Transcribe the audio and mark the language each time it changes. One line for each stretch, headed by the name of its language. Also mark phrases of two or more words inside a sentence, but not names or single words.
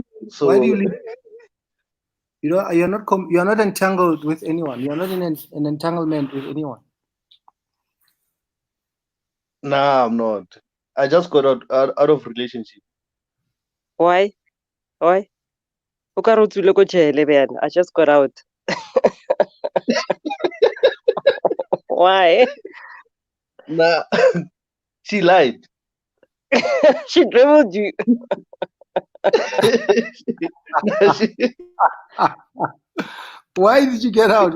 English: So you live? You know, you're not entangled with anyone. You're not in an entanglement with anyone. nah, I'm not. I just got out of relationship. Why? Why?
Northern Sotho: O ka re o tswile ko jele bjana.
English: I just got out. Why? Nah, she lied. She dribbled you. Nah, Why did you get out?